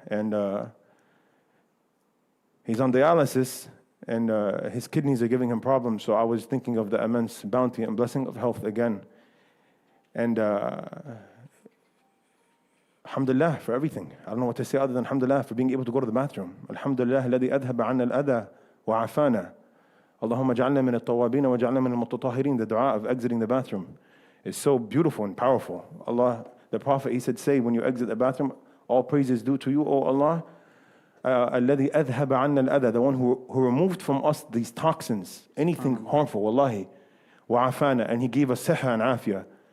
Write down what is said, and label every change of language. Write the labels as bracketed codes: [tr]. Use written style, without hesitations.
[en] And he's on dialysis. And his kidneys are giving him problems, so I was thinking of the immense bounty and blessing of health again. And alhamdulillah for everything. I don't know what to say other than alhamdulillah for being able to go to the bathroom. [ar] Alhamdulillah الذي أذهب عنا الأذى وعافانا. اللهم اجعلنا من التوابين واجعلنا من المتطهرين. [en] The dua of exiting the bathroom is so beautiful and powerful. Allah, the Prophet, he said, say when you exit the bathroom, all praise is due to you, O Allah. [ar] الذي أذهب عنا الأذى, [en] the one who removed from us these toxins, anything harmful, wallahi, [ar] وعافانا, [en] and he gave us siha and afia.